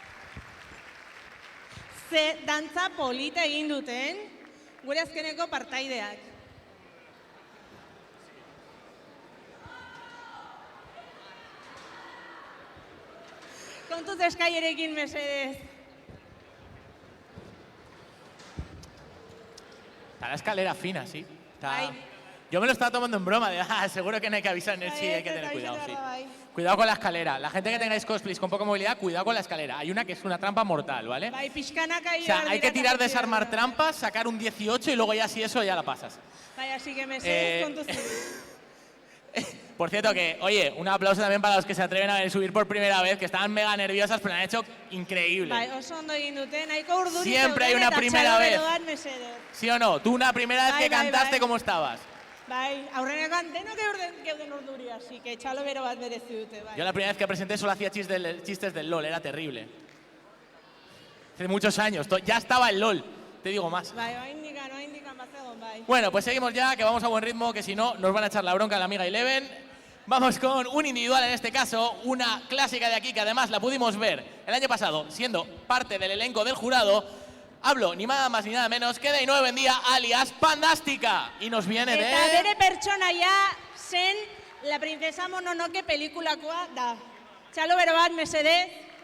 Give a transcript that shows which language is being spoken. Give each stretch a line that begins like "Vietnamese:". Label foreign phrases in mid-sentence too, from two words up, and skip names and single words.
Basque: Ze dantza polita egin duten, gure azkeneko partaideak. Kontuz eskaierekin, mesedez.
Spanish: Está la escalera fina, sí. Está... Ay. Yo me lo estaba tomando en broma, de seguro que no hay que avisar en el sí, hay que tener cuidado, sí. Cuidado con la escalera. La gente que tengáis cosplays con poca movilidad, cuidado con la escalera. Hay una que es una trampa mortal, ¿vale?
Basque: Bai, pixkanaka
Spanish: O sea, hay que tirar, desarmar trampas, sacar un 18 y luego ya si eso ya la pasas.
Basque: Bai,
Spanish: así que
Basque: mesedez, kontuz.
Spanish: Por cierto que, oye, un aplauso también para los que se atreven a subir por primera vez, que estaban mega nerviosas, pero lo han hecho increíble.
Basque: Bai, oso ondo egin dute, nahiko urduri
Spanish: Siempre hay
Basque: zeuden,
Spanish: una
Basque: eta
Spanish: primera
Basque: txalo,
Spanish: vez.
Basque: bero bat, mesedez.
Spanish: ¿Sí o no? Tú una primera vez
Basque: Bai,
Spanish: que
Basque: bai,
Spanish: cantaste,
Basque: bai.
Spanish: ¿cómo estabas?
Basque: Bai, aurrenekoan denok geuden urduri,
Spanish: así que
Basque: txalo bero bat berezi dute, bai.
Spanish: Yo la primera vez que presenté solo hacía chistes del LOL, era terrible. Hace muchos años, ya estaba el LOL, te digo más.
Basque: Bai, oaindikan bazegon, bai.
Spanish: Bueno, pues seguimos ya, que vamos a buen ritmo, que si no nos van a echar la bronca a la amiga Eleven. Vamos con un individual en este caso, una clásica de aquí que además la pudimos ver el año pasado siendo parte del elenco del jurado. Hablo ni nada más ni nada menos que de Ainhoa Buendía, alias Pandástica. Y nos viene de...
Basque: Eta bere pertsonaia zen La princesa Mononoke pelikulakoa da. Txalo bero bat, mesedez.